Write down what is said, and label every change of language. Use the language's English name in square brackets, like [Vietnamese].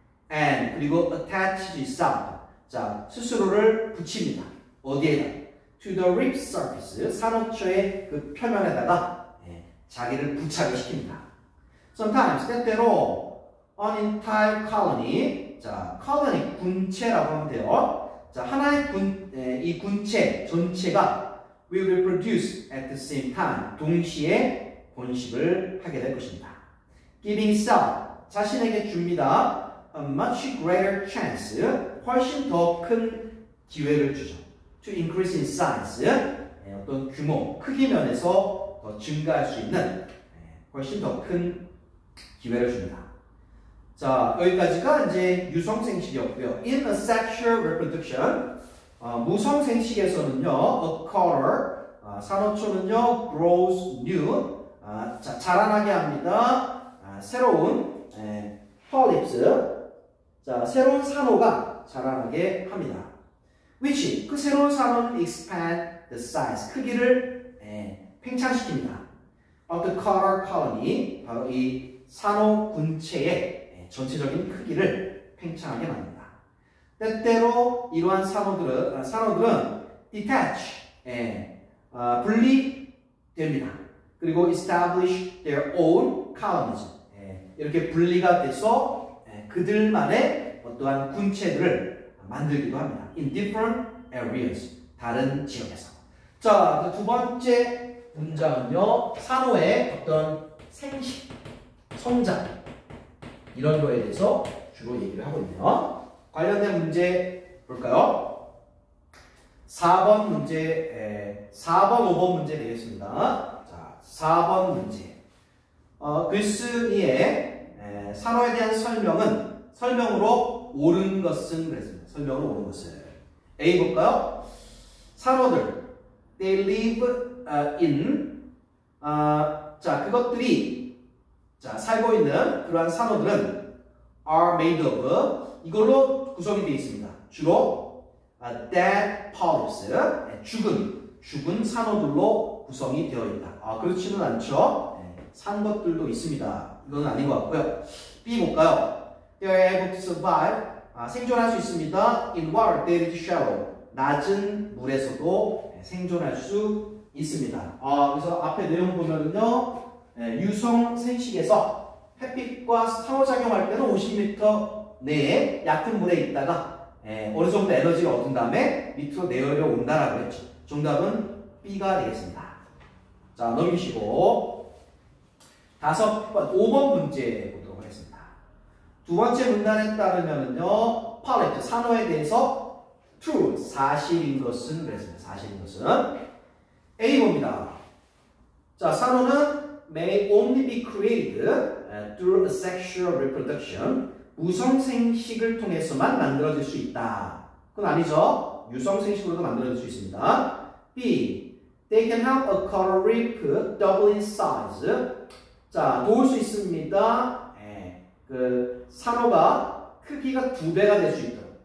[Korean] and, 그리고 [English] attach itself, [Korean] 스스로를 붙입니다. 어디에다? [English] to the reef surface, [Korean] 산호초의 그 표면에다가 자기를 부착을 시킵니다. [English] sometimes, [Korean] 때때로 [English] an entire colony, colony, [Korean] 군체라고 하면 돼요. 하나의 이 군체 전체가 [English] will reproduce at the same time, [Korean] 동시에 번식을 하게 될 것입니다. [English] giving itself, [Korean] 자신에게 줍니다. [English] a much greater chance, [Korean] 훨씬 더 큰 기회를 주죠. [English] to increase in size, [Korean] 어떤 규모, 크기 면에서 더 증가할 수 있는 훨씬 더 큰 기회를 줍니다. 여기까지가 이제 유성생식이었고요. [English] In asexual reproduction, [Korean] 무성생식에서는요, [English] a color, [Korean] 산호초는요, [English] grows new, [Korean] 자라나게 합니다. 새로운 polyps, 새로운 산호가 자라나게 합니다. which, 그 새로운 산호는 [English] expand the size, [Korean] 크기를 팽창시킵니다. [English] of the color colony, [Korean] 바로 이 산호 군체의 전체적인 크기를 팽창하게 만듭니다. 때때로 이러한 산호들은 detach, 분리됩니다. 그리고 [English] establish their own colonies, [Korean] 이렇게 분리가 돼서 그들만의 어떠한 군체들을 만들기도 합니다. [English] in different areas, [Korean] 다른 지역에서. 두 번째 문장은요, 산호의 어떤 생식, 성장, 이런 거에 대해서 주로 얘기를 하고 있네요. 관련된 문제 볼까요? 4번 문제, 4번, 5번 문제 되겠습니다. 4번 문제. 글쓴이의 산호에 대한 설명으로 옳은 것은 그랬습니다. 설명으로 옳은 것은. A 볼까요? 산호들, [English] they live in, [Korean] 그것들이 살고 있는 그러한 산호들은 [English] are made of, [Korean] 이걸로 구성이 되어 있습니다. 주로 [English] dead polyps, [Korean] 죽은 산호들로 구성이 되어 있다. 그렇지는 않죠. 산 것들도 있습니다. 이건 아닌 것 같고요. B 볼까요? [English] They are able to survive, [Korean] 생존할 수 있습니다. [English] in water that is shallow, [Korean] 낮은 물에서도 생존할 수 있습니다. 그래서 앞에 내용 보면은요, 유성 생식에서 햇빛과 상호작용할 때는 50m 내에 얕은 물에 있다가 어느 정도 에너지를 얻은 다음에 밑으로 내려온다라고 했죠. 정답은 B가 되겠습니다. 넘기시고 5번 문제 보도록 하겠습니다. 두 번째 문단에 따르면은요, polyp, 산호에 대해서 true, 사실인 것은 그랬습니다. 사실인 것은 A 봅니다. 자, 산호는 [English] may only be created through sexual reproduction. [Korean] 무성생식을 통해서만 만들어질 수 있다. 그건 아니죠. 유성생식으로도 만들어질 수 있습니다. B. [English] They can help a coral reef double in size. [Korean] 자, 도울 수 있습니다. 그 산호가 크기가 2배가 될 수 있도록.